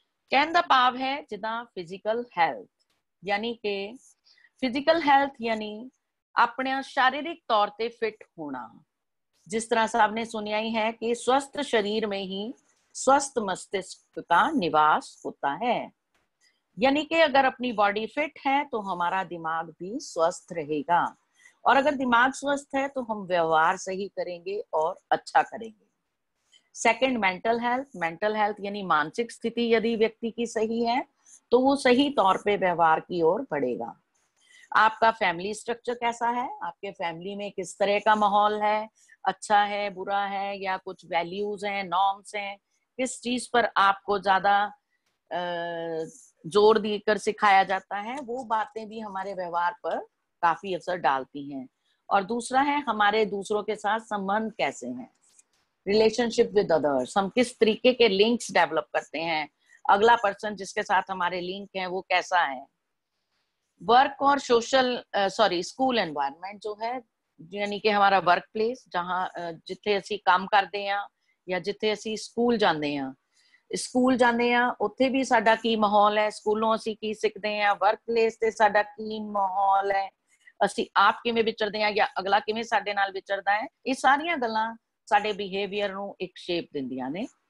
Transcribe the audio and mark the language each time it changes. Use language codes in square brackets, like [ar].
[pa] ਕਹਿਣ ਦਾ ਭਾਵ ਹੈ ਜਿੱਦਾਂ ਫਿਜ਼ੀਕਲ ਹੈਲਥ, ਯਾਨੀ ਕਿ ਫਿਜ਼ੀਕਲ ਹੈਲਥ ਯਾਨੀ ਆਪਣੇ [hi] शारीरिक तौर पे फिट होना। जिस तरह सबने सुनिया ही है कि स्वस्थ शरीर में ही स्वस्थ मस्तिष्क का निवास होता है, यानी कि अगर अपनी बॉडी फिट है तो हमारा दिमाग भी स्वस्थ रहेगा। और अगर दिमाग स्वस्थ है तो हम व्यवहार सही करेंगे और अच्छा करेंगे। सेकंड, मेंटल हेल्थ यानी मानसिक स्थिति यदि व्यक्ति की सही है तो वो सही तौर पे व्यवहार की ओर बढ़ेगा। आपका फैमिली स्ट्रक्चर कैसा है, आपके फैमिली में किस तरह का माहौल है, अच्छा है, बुरा है, या कुछ वैल्यूज हैं, नॉर्म्स हैं, किस चीज पर आपको ज्यादा जोर देकर सिखाया जाता है, वो बातें भी हमारे व्यवहार पर काफी असर डालती हैं। और दूसरा है हमारे दूसरों के साथ संबंध कैसे हैं, रिलेशनशिप विद अदर्स, हम किस तरीके के लिंक्स डेवलप करते हैं, अगला पर्सन जिसके साथ हमारे लिंक हैं वो कैसा है। वर्क और स्कूल एनवायरनमेंट जो है, यानी कि हमारा वर्क प्लेस, जहाँ जिथे [pa] ਅਸੀਂ ਕੰਮ ਕਰਦੇ ਆ ਜਾਂ ਜਿੱਥੇ ਅਸੀਂ ਸਕੂਲ ਜਾਂਦੇ ਆ, ਸਕੂਲ ਜਾਂਦੇ ਆ ਉੱਥੇ ਵੀ ਸਾਡਾ ਕੀ ਮਾਹੌਲ ਹੈ, ਸਕੂਲੋਂ ਅਸੀਂ ਕੀ ਸਿੱਖਦੇ ਆ, ਵਰਕ ਪਲੇਸ ਤੇ ਸਾਡਾ ਕੀ ਮਾਹੌਲ ਹੈ, ਅਸੀਂ ਆਪ ਕਿਵੇਂ ਵਿਚਰਦੇ ਆ ਜਾਂ ਅਗਲਾ ਕਿਵੇਂ ਸਾਡੇ ਨਾਲ ਵਿਚਰਦਾ ਹੈ, ਇਹ ਸਾਰੀਆਂ ਗੱਲਾਂ ਸਾਡੇ ਬਿਹੇਵੀਅਰ ਨੂੰ ਇੱਕ ਸ਼ੇਪ ਦਿੰਦੀਆਂ ਨੇ।